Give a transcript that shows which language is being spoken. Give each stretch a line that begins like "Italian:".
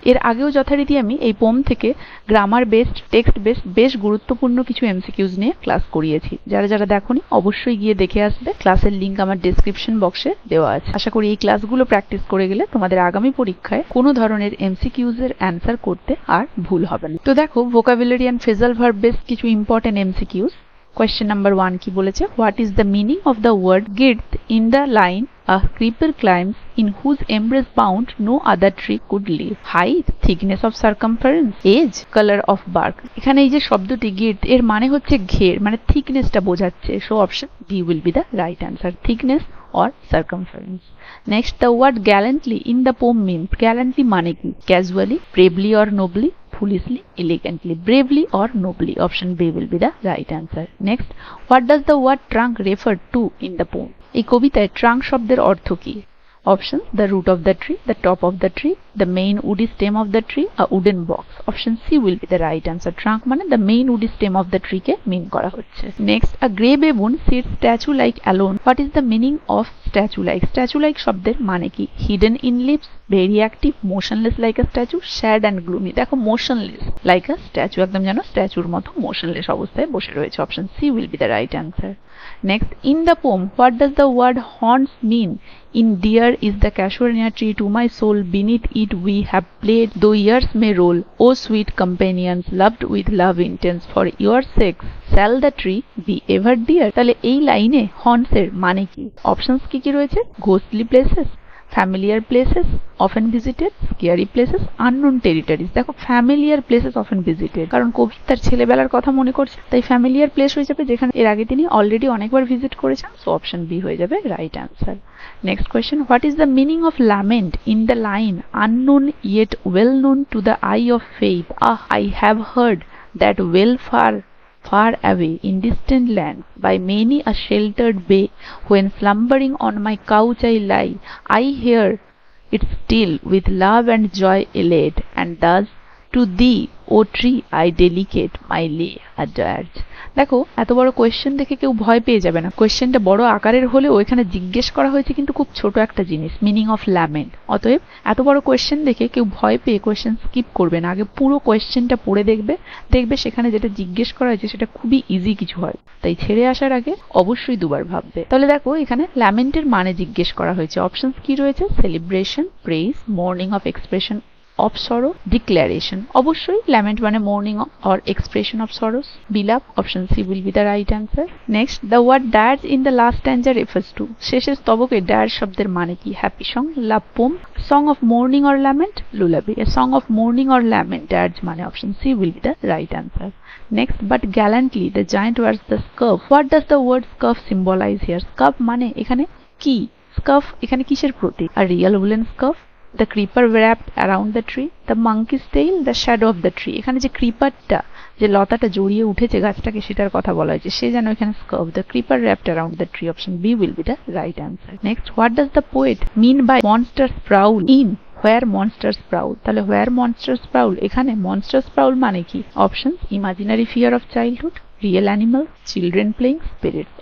Bangla: এর আগেও যথারীতি আমি এই পোম থেকে গ্রামার বেসড, টেক্সট বেসড বেশ গুরুত্বপূর্ণ কিছু এমসিকিউজ নিয়ে ক্লাস করিয়েছি। যারা দেখোনি অবশ্যই গিয়ে দেখে আসবে। ক্লাসের লিংক আমার ডেসক্রিপশন বক্সে দেওয়া আছে। আশা করি এই ক্লাসগুলো প্র্যাকটিস করে গেলে তোমাদের আগামী পরীক্ষায় কোনো ধরনের এমসিকিউজ এর অ্যান্সার করতে আর ভুল হবে না। তো দেখো, vocabulary and phrasal verb based কিছু ইম্পর্টেন্ট এমসিকিউজ।
English: Question number 1
Bangla: কি বলেছে?
English: What is the meaning of the word girth in the line a creeper climbs in whose embrace bound no other tree could live? Height, thickness of circumference, age, color of bark.
Bangla: এখানে এই যে শব্দটি girth এর মানে হচ্ছে ঘের, মানে থিকনেসটা বোঝাচ্ছে।
English: So option B will be the right answer, thickness or circumference. Next, the word gallantly in the poem means gallantly
Bangla: মানে কি?
English: Casually, bravely or nobly, foolishly, elegantly. Bravely or nobly. Option B will be the right answer. Next, what does the word trunk refer to in the poem?
Bangla: এই কবিতায় trunk শব্দের অর্থ কি?
English: Options: the root of the tree, the top of the tree, the main woody stem of the tree, a wooden box. Option C will be the right answer. Trunk মানে the main woody stem of the tree কে mean করা হচ্ছে। Next, a grey baboon sits statue like alone. What is the meaning of statue like?
Bangla: Statue like শব্দের মানে কি?
English: Hidden in leaves, very active, motionless like a statue, sad and gloomy.
Bangla: দেখো,
English: motionless like a statue,
Bangla: একদম যেন স্ট্যাচুর মতো motionless অবস্থায় বসে রয়েছে।
English: Option C will be the right answer. Next, in the poem, what does the word haunts mean? In dear is the casuarina tree to my soul, beneath it we have played, though years may roll. O sweet companions, loved with love intense, for your sakes shall the tree be ever dear.
Bangla: তাহলে এই লাইনে haunts এর মানে কি? Options কি রয়েছে?
English: ghostly places, familiar places, often visited, scary places, unknown territories.
Bangla: দেখো,
English: familiar places often visited,
Bangla: কারণ কবি তার ছেলেবেলার কথা মনে করছে, তাই familiar place হয়ে যাবে যেখানে এর আগে তিনি অলরেডি অনেকবার ভিজিট করেছেন। সো অপশন বি হয়ে যাবে right answer.
English: Next question, what is the meaning of lament in the line unknown yet well known to the eye of faith? Ah, I have heard that well far away in distant lands by many a sheltered bay, when slumbering on my couch I lie, I hear it still with love and joy elate, and thus to thee, O tree, I dedicate my lay a dirge.
Bangla: দেখো, এত বড় question দেখে কেউ ভয় পেয়ে যাবে না। কোয়েশ্চেনটা বড় আকারের হলেও এখানে জিজ্ঞেস করা হয়েছে কিন্তু খুব ছোট একটা জিনিস, মিনিং অফ ল্যামেন্ট। অতএব এত বড় কোয়েশ্চেন দেখে কেউ ভয় পেয়ে কোয়েশ্চেন স্কিপ করবে না। আগে পুরো কোয়েশ্চেনটা পড়ে দেখবে সেখানে যেটা জিজ্ঞেস করা হয়েছে সেটা খুবই ইজি কিছু হয়, তাই ছেড়ে আসার আগে অবশ্যই দুবার ভাববে। তাহলে দেখো, এখানে ল্যামেন্টের মানে জিজ্ঞেস করা হয়েছে। অপশনস কি রয়েছে?
English: Celebration, praise, mourning of expression of sorrow, declaration. অবশ্যই lament মানে mourning or expression of sorrows. বিলাপ, option C will be the right answer. Next, the word dirge in the last stanza refers to.
Bangla: শেষের স্তবকে dirge শব্দের মানে কি?
English: happy song, love poem, song of mourning or lament, lullaby. A song of mourning or lament, dirge মানে option C will be the right answer. Next, but gallantly the giant wears the scarf. What does the word scarf symbolize here?
Bangla: Scarf মানে এখানে কি? Scarf এখানে কিসের প্রতীক?
English: A real woolen scarf, the creeper wrapped around the tree, the monkey's tail, the shadow of the tree.
Bangla: এখানে যে ক্রিপারটা, যে লতাটা জড়িয়ে উঠেছে গাছটাকে, সেটার কথা বলা হয়েছে। সে যেন এখানে scarf,
English: the creeper wrapped around the tree. Option B will be the right answer. Next, what does the poet mean by monsters prowl in where monsters prowl? তাহলে where monsters prowl, এখানে monsters prowl
Bangla: মানে কি?
English: Options: imaginary fear of childhood, real animal, children playing, spirits.